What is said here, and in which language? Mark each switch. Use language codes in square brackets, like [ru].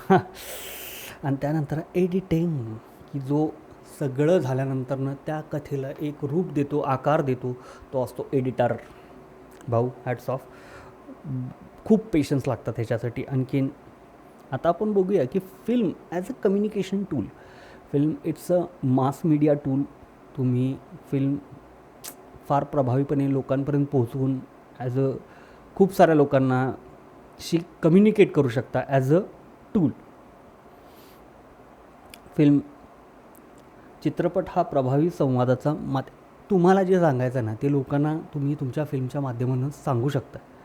[mr] आणि त्यानंतर एडिटिंग, की जो सगळं झाल्यानंतरनं त्या कथेला एक रूप देतो, आकार देतो, तो असतो एडिटर. भाऊ [en] Hats off. [mr] खूप पेशन्स लागतात ह्याच्यासाठी. आणखीन आता आपण बघूया की [en] Film as a communication tool. Film it's a mass media tool. [mr] तुम्ही फिल्म फार प्रभावीपणे लोकांपर्यंत पोहोचवून ॲज अ खूप साऱ्या लोकांना कम्युनिकेट करू शकता [en] As a tool. [mr] चित्रपट हा प्रभावी संवादाचा तुम्हाला जे सांगायचं ना ते लोकांना तुम्ही तुमच्या फिल्मच्या माध्यमातून सांगू शकता.